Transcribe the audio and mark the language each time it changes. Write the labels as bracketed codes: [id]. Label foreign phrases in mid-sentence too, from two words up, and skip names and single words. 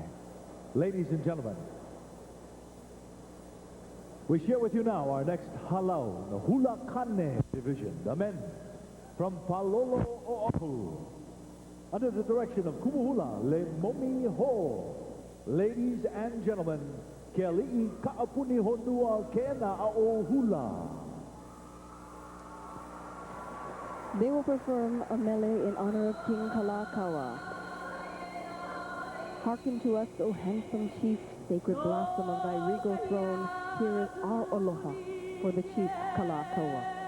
[en] Ladies and gentlemen, we share with you now our next halau, the Hula Kane division, the men from Palolo Oahu, under the direction of Kumuhula Le Momi Ho. Ladies and gentlemen, [haw] ke ali'i ka'apuni honua kena a'o hula. [en] They will perform a mele in honor of King Kalakaua. Hearken to us, O handsome chief, sacred blossom of thy regal throne. Here is our aloha for the chief Kalakaua.